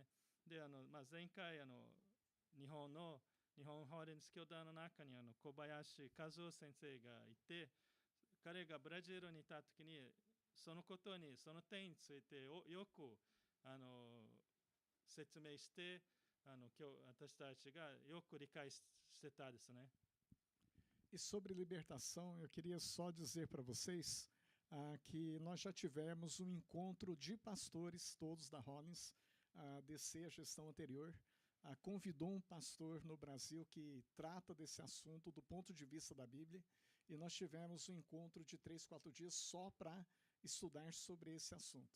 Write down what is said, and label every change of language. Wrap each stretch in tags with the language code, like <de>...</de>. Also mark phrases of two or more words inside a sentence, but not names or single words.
<ja>で、前回日本法蓮教団の中に小林和夫先生がいて、彼がブラジルにいた時にその点についてよく説明して私たちがよく理解してたですね。</ja> <pt>E sobre libertação, eu queria só dizer para vocês que nós já tivemos um encontro de pastores, todos da Hollins, DC, a gestão anterior, convidou um pastor no Brasil que trata desse assunto do ponto de vista da Bíblia, e nós tivemos um encontro de 3, 4 dias só para estudar sobre esse assunto.</pt>